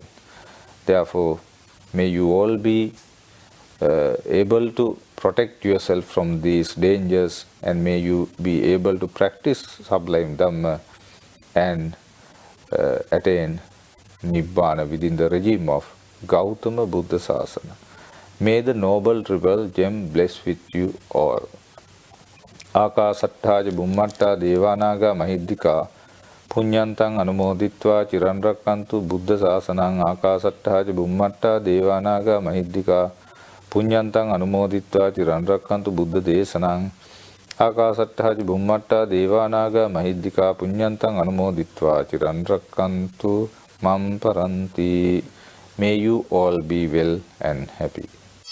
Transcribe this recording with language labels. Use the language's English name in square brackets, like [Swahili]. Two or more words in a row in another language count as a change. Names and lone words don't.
[English] Therefore, may you all be able to protect yourself from these dangers, and may you be able to practice sublime Dhamma and attain Nibbana within the regime of Gautama Buddha Sasana. May the noble triple gem bless with you all. [Pali] Akasatthaja Bhummatta Devanaga Mahiddhika Punyantang Anumoditva Chiranrakantu Buddha Sasanang. Akasatthaja Bhummatta Devanaga Mahiddhika Punyantang Anumoditva Chiranrakantu Buddha Desanang. Akasatthaja Bhummatta Devanaga Mahiddhika Punyantang Anumoditva Chiranrakantu Mam Paranti. [English] May you all be well and happy.